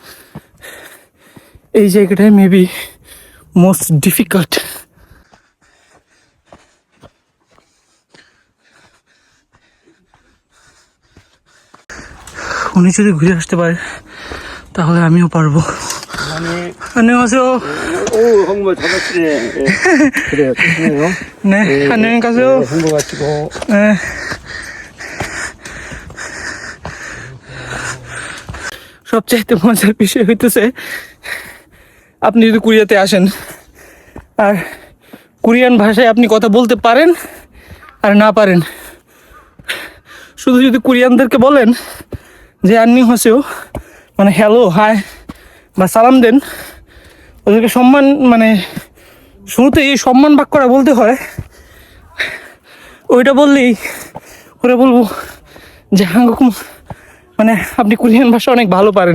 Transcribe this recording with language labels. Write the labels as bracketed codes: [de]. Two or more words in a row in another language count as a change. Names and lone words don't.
[bn] এই জায়গাটায় [en] maybe most difficult. [bn] উনি যদি ঘুরে আসতে পারে তাহলে আমিও পারবো। [ko] 안녕하세요. 오, 홍보 잘하시네. 그래요, 좋네요. 네, 안녕히 가세요. 홍보 마치고. 네. [bn] সবচাইতে মজার বিষয় হইতেছে, আপনি যদি কোরিয়াতে আসেন আর কোরিয়ান ভাষায় আপনি কথা বলতে পারেন আর না পারেন, শুধু যদি কোরিয়ানদেরকে বলেন যে [ko] 안녕하세요, [bn] মানে [en] hello hi [bn] বা সালাম দেন, ওদেরকে সম্মান, মানে শুরুতে এই সম্মান বাক্য করা বলতে হয়, ওইটা বললেই ওরা বলবো যে হাঙ্গকুম, মানে আপনি কোরিয়ান ভাষা অনেক ভালো পারেন।